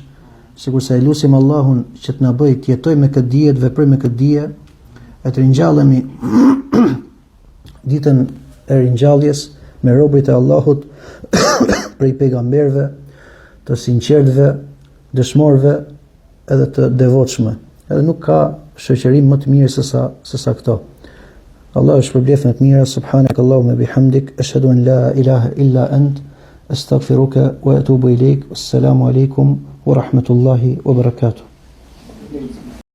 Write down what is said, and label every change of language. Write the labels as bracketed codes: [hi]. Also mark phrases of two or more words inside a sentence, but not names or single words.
[sq] Sigurisht e lutim Allahun që të na bëj të jetojmë me këtë dije, të veprojmë me këtë dije, e të ringjallemi ditën e ringjalljes me robërit e Allahut prej pejgamberëve, të sinqertëve, dëshmorëve edhe të devotshme. Edhe nuk ka shoqërim më të mirë se sa këto. Allahu shpërbleft me të mira. [ar] سبحانك اللهم بحمدك، أشهد أن لا إله إلا أنت، أستغفرك وأتوب إليك. السلام عليكم ورحمة الله وبركاته.